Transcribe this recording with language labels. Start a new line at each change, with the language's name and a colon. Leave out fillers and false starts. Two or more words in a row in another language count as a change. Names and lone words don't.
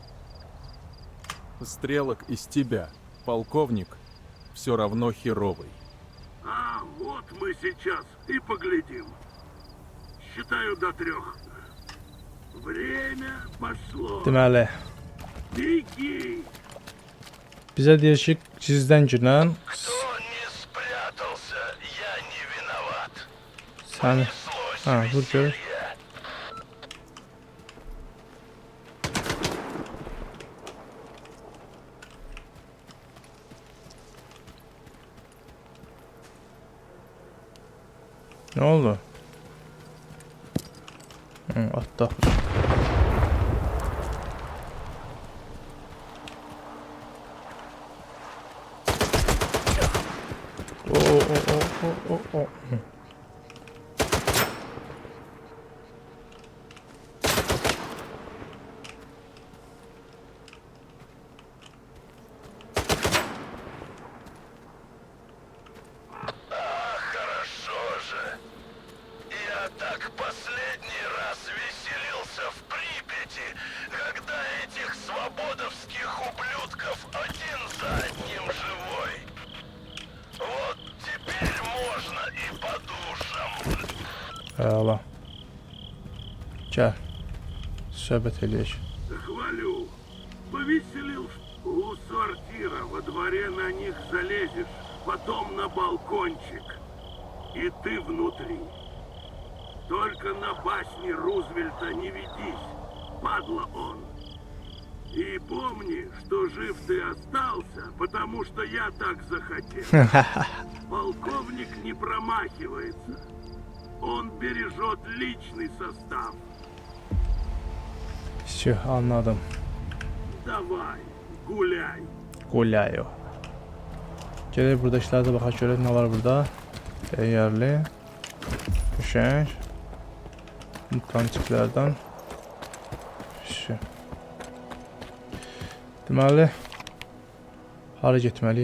Russian: Стрелок из тебя, полковник, все равно херовый. А, вот мы сейчас и поглядим. Считаю до 3. Время пошло.
Azerbaijani: Deməli,
Russian: Беги!
Azerbaijani: bizə deyir ki, sizdən günən
Russian: Кто не спрятался, я не виноват.
Azerbaijani: səni... Ha, vur gör. Ne oldu? Atdı. O.
Russian: Хорошо же. Я так последний раз веселился в Припяти, когда этих свободовских ублюдков один за одним живой. Вот теперь можно и по duşam.
Azerbaijani: Əla. Gəl. Söhbət eləyək.
Russian: Хвалю. Повеселил. У сортира во дворе на них залезешь, потом на балкончик. И ты внутри. Только на басне Рузвельта не ведись, падла он. И помни, что жив ты остался, потому что я так захотел. Полковник не промахивается. Он бережет личный состав. Все, anladım. Давай, гуляй. Qulyayo.
Azerbaijani: Gələk burada işlərə də baxaq görək nə var burada. Yerli. Düşək. Mutantiklərdən. Şu. Deməli, hara getməliyik?